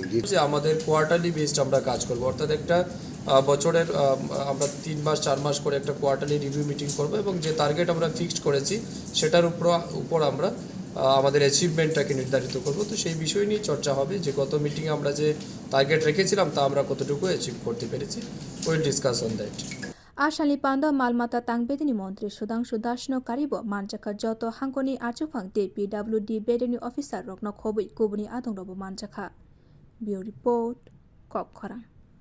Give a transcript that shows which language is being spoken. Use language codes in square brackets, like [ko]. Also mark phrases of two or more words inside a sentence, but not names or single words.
[bn] যে আমাদের [en] quarterly based [bn] আমরা কাজ করব, অর্থাৎ একটা বছরের আমরা 3 মাস 4 মাস করে একটা [en] quarterly review meeting [bn] করব এবং যে টার্গেট আমরা ফিক্সড করেছি সেটার উপর আমরা আমাদের অ্যাচিভমেন্টটাকে নির্ধারিত করব। তো সেই বিষয় নিয়ে চর্চা হবে যে গত মিটিংয়ে আমরা যে টার্গেট রেখেছিলাম তা আমরা কতটুকু অ্যাচিভ করতে পেরেছি। [en] will discuss on that. [trp] Asalni panda maalmata tangbedekni mantri Sudhangshu no karibo manjakha joto hangkoni achufang te PWD bedeni officer rokno khobui kubuni adongrobo manjakha. [en] Bureau report, Kop Khara.